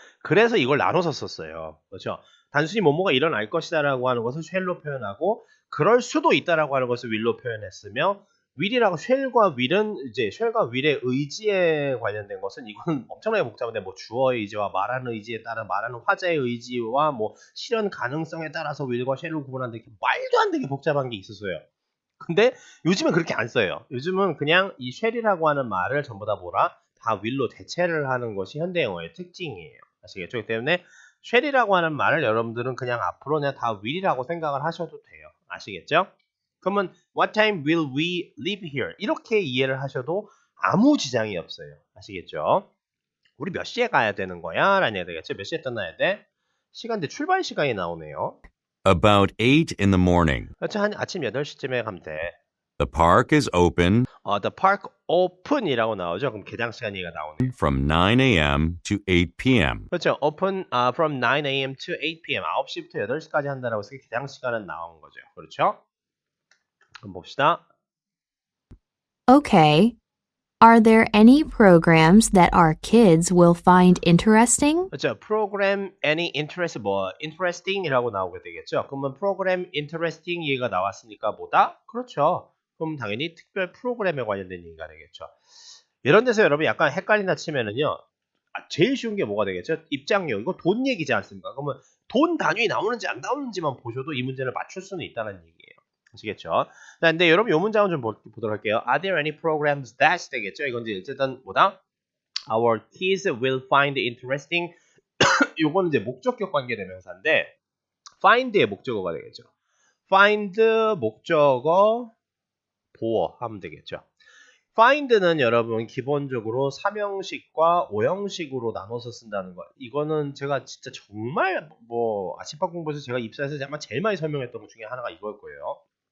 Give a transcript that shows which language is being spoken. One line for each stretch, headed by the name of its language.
Korean: 그래서 이걸 나눠서 썼어요. 그렇죠? 단순히 뭐뭐가 일어날 것이다라고 하는 것을 shall로 표현하고 그럴 수도 있다라고 하는 것을 will로 표현했으며 will이라고 shall과 will의 의지에 관련된 것은 이건 엄청나게 복잡한데 뭐 주어의 의지와 말하는 의지에 따라 말하는 화자의 의지와 뭐 실현 가능성에 따라서 will과 shall을 구분하는데 말도 안 되게 복잡한 게 있었어요. 근데 요즘은 그렇게 안 써요. 요즘은 그냥 이 shall이라고 하는 말을 전부 다 다 will로 대체를 하는 것이 현대 영어의 특징이에요. 아시겠죠? 그렇기 때문에 shall이라고 하는 말을 여러분들은 그냥 앞으로 그냥 다 will이라고 생각을 하셔도 돼요. 아시겠죠? 그러면
English: what time will we leave here?
Korean: 이렇게 이해를 하셔도 아무 지장이 없어요. 아시겠죠? 우리 몇 시에 가야 되는 거야? 라는 얘기가 되겠죠? 몇 시에 떠나야 돼? 시간대 출발 시간이 나오네요.
English: About 8 in the morning.
Korean: 그렇죠? 한 아침 8시쯤에 가면 돼.
English: The park is open The park open이라고 나오죠?
Korean: 그럼 개장 시간 얘기가 나오네.
English: from 9 a.m. to 8 p.m.
Korean: 그렇죠.
English: open from 9 a.m. to 8 p.m.
Korean: 9시부터 8시까지 한다라고 해서 개장 시간은 나온 거죠. 그렇죠? 그럼 봅시다.
English: Okay. Are there any programs that our kids will find interesting?
Korean: 그렇죠. program any interest interesting이라고 나오게 되겠죠. 그러면 program interesting 얘기가 나왔으니까 뭐다? 그렇죠. 그럼 당연히 특별 프로그램에 관련된 얘기가 되겠죠. 이런 데서 여러분 약간 헷갈린다 치면은요. 제일 쉬운 게 뭐가 되겠죠? 입장료. 이거 돈 얘기지 않습니까? 그러면 돈 단위 나오는지 안 나오는지만 보셔도 이 문제를 맞출 수는 있다는 얘기예요. 아시겠죠? 근데 여러분 이 문장은 좀 보도록 할게요.
English: Are there any programs that 되겠죠?
Korean: 이건 이제 어쨌든 뭐다?
English: Our kids will find interesting.
Korean: 요거는 이제 목적격 관계 대명사인데 find의 목적어가 되겠죠. find 목적어 보어 하면 되겠죠. find는 여러분 기본적으로 3형식과 5형식으로 나눠서 쓴다는 거. 이거는 제가 진짜 정말 뭐 아침밥 공부에서 제가 입사해서 아마 제일 많이 설명했던 것 중에 하나가 이걸 거예요.